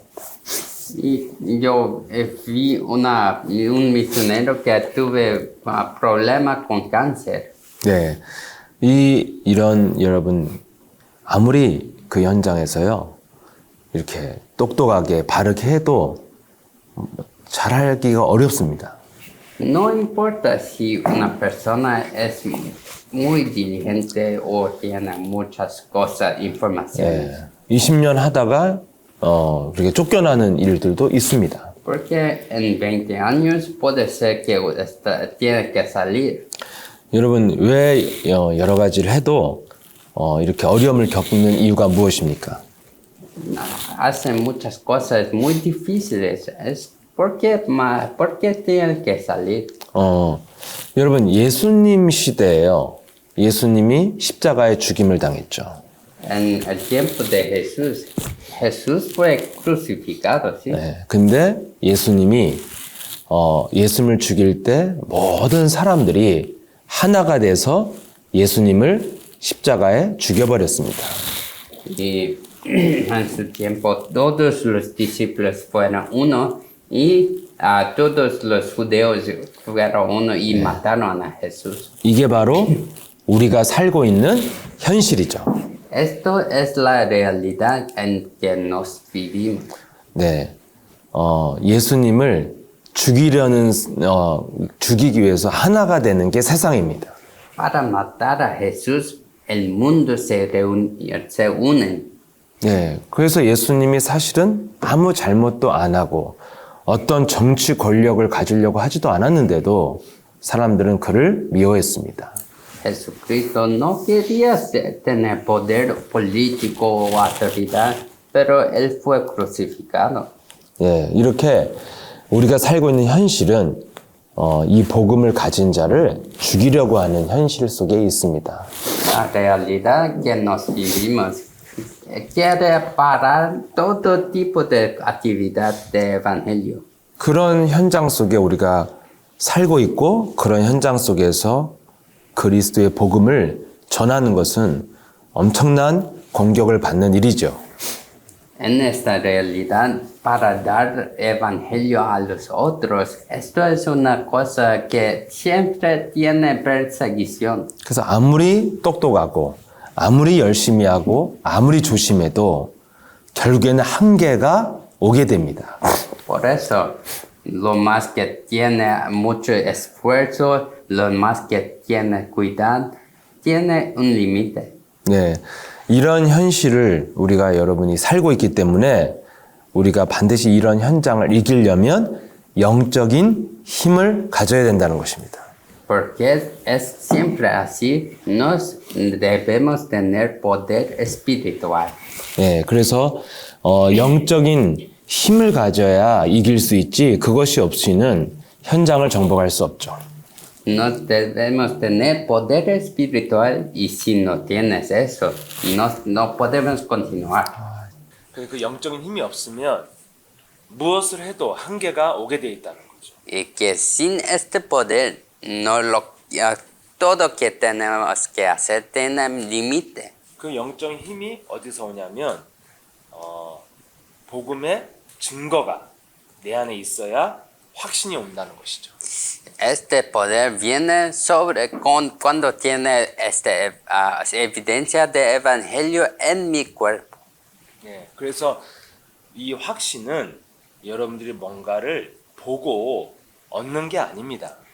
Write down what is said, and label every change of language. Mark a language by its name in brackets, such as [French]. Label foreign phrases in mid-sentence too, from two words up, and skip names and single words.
[Spanish] Y yo vi un misionero que tuve problemas con cáncer. [Korean] 네, 이런 여러분 아무리 그 현장에서요 이렇게 똑똑하게 바르게 해도 잘하기가 어렵습니다. [Spanish] No importa si una persona es muy diligente o tiene muchas cosas, informaciones. [Korean] 네, 20년 하다가 그렇게 쫓겨나는 일들도 있습니다. [Spanish] Porque en 20 años puede ser que tiene que salir. [Korean] 여러분 왜 여러 가지를 해도 이렇게 어려움을 겪는 이유가 무엇입니까? [Spanish] Hacen muchas cosas muy difíciles. ¿Por qué tienen que salir? [Korean] 여러분 예수님 시대에요. 예수님이 십자가에 죽임을 당했죠. [Spanish] En el tiempo de Jesús fue crucificado, ¿sí? [Korean] 네, 근데 예수님이 예수님을 죽일 때 모든 사람들이 하나가 돼서 예수님을 십자가에 죽여버렸습니다. [Spanish] Y en su tiempo todos los discípulos fueron uno y todos los judíos fueron uno y mataron a Jesús. [Korean] 이게 바로 우리가 살고 있는 현실이죠. [Spanish] Esto es la realidad en que nos vivimos. [Korean] 네, 예수님을 죽이기 위해서 하나가 되는 게 세상입니다. [Spanish] Para matar a Jesús, el mundo se unen. [Korean] 네, 그래서 예수님이 사실은 아무 잘못도 안 하고 어떤 정치 권력을 가지려고 하지도 않았는데도 사람들은 그를 미워했습니다. [Spanish] Jesucristo no quería tener poder político o autoridad, pero él fue crucificado. [Korean] 예, 이렇게 우리가 살고 있는 현실은 이 복음을 가진 자를 죽이려고 하는 현실 속에 있습니다. [Spanish] La realidad que nos vivimos quiere parar todo tipo de actividad de evangelio. [Korean] 그런 현장 속에 우리가 살고 있고 그런 현장 속에서 그리스도의 복음을 전하는 것은 엄청난 공격을 받는 일이죠. [Spanish] En esta realidad, para dar evangelio a los otros, esto es una cosa que siempre tiene persecución. [Korean] 그래서 아무리 똑똑하고 아무리 열심히 하고 아무리 조심해도 결국에는 한계가 오게 됩니다. [Spanish] Por eso, lo más que tiene mucho esfuerzo, lo más que tiene cuidado, tiene un límite. [Korean] 네, 이런 현실을 우리가 여러분이 살고 있기 때문에 우리가 반드시 이런 현장을 이기려면 영적인 힘을 가져야 된다는 것입니다. [Spanish] Porque es siempre así, nos debemos tener poder espiritual. [Korean] 네, 그래서 영적인 힘을 가져야 이길 수 있지 그것이 없이는 현장을 정복할 수 없죠. [Spanish] Nos debemos tener poder espiritual y si no tienes eso, no podemos continuar. [Korean] 그 영적인 힘이 없으면 무엇을 해도 한계가 오게 돼 있다는 거죠. [Spanish] Y que sin este poder, todo que tenemos que hacer tiene un límite. [Korean] 그 영적인 힘이 어디서 오냐면 복음의 증거가 내 안에 있어야 확신이 온다는 것이죠. [Spanish] Este poder viene cuando tiene evidencia de evangelio en mi cuerpo. [Korean] 네, 그래서 이 확신은 여러분들이 뭔가를 보고 얻는 게 아닙니다.